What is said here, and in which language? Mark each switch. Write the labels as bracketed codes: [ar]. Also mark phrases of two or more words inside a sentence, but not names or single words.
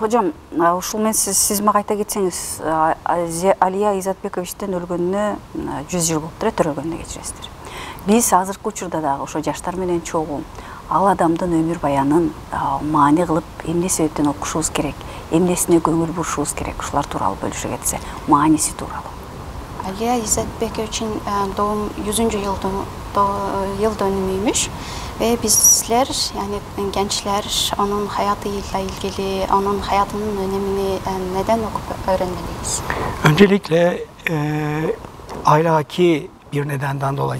[ky] Hocam, ушул мен siz мага айта кетсеңиз, Алия Изатбековичтен өлгөнүнө 100 жыл болуптур, төрөлгөнүнө кечиресиздер. Биз азыркы учурда дагы ошо жаштар менен чогуу ал адамдын өмүр баянын маани кылып, эмне себептен окушубуз керек, эмнесине көңүл бурушубуз керек, ушулар тууралуу бөлүшө кетсе, мааниси тууралуу. [tr] Алия Изатбековичтин doğum 100. yıl dönümüymüş ve bizler yani gençler onun hayatıyla ilgili, onun hayatının önemini neden okup öğrenmeliyiz? Öncelikle ahlaki bir nedenden dolayı.